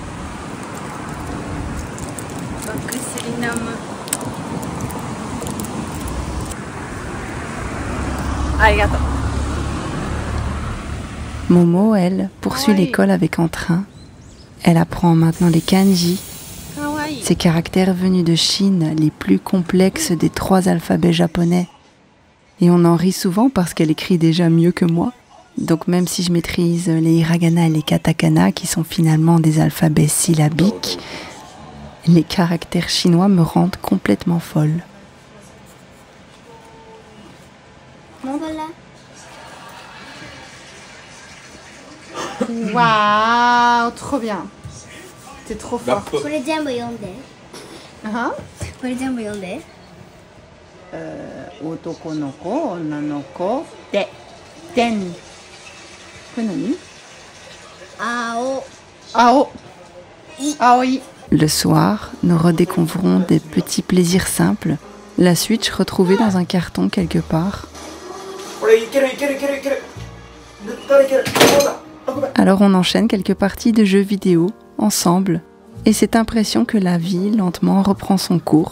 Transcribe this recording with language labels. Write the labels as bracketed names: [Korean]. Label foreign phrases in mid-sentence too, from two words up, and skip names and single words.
[Japanese] バクシリナム。ありがとう。 [French] Momo, elle, poursuit l'école avec entrain. Elle apprend maintenant les kanji, ces caractères venus de Chine, les plus complexes des 3 alphabets japonais. Et on en rit souvent parce qu'elle écrit déjà mieux que moi. Donc même si je maîtrise les hiragana et les katakana, qui sont finalement des alphabets syllabiques, les caractères chinois me rendent complètement folle. Waouh, trop bien. T'es trop fort. [Japanese] これ全部読んで。あこれ全部読んで。男の子、女の子、で、でん。これ何？青。青。青い。 [French] Le soir, nous redécouvrons des petits plaisirs simples. La Switch retrouvée dans un carton quelque part. Alors on enchaîne quelques parties de jeux vidéo, ensemble. Et cette impression que la vie, lentement, reprend son cours.